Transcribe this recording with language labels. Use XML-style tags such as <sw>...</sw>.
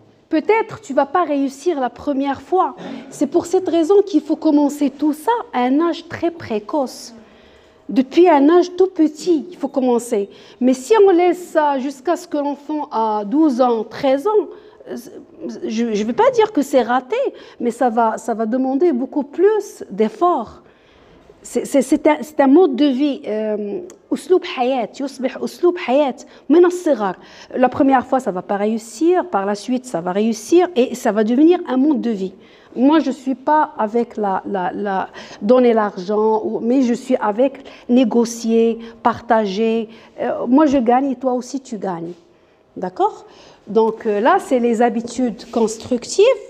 <fr>Peut-être tu ne vas pas réussir la première fois. C'est pour cette raison qu'il faut commencer tout ça à un âge très précoce. Depuis un âge tout petit, il faut commencer. Mais si on laisse ça jusqu'à ce que l'enfant a 12 ans, 13 ans, je ne vais pas dire que c'est raté, mais ça va demander beaucoup plus d'efforts. C'est un mode de vie.</fr> <ar>أسلوب حياة يصبح أسلوب حياة من الصغر.</ar> <fr>La première fois, ça ne va pas réussir. Par la suite, ça va réussir et ça va devenir un mode de vie. Moi, je ne suis pas avec donner l'argent, mais je suis avec négocier, partager. Moi, je gagne et toi aussi, tu gagnes. D'accord? Donc là, c'est les habitudes constructives.</fr>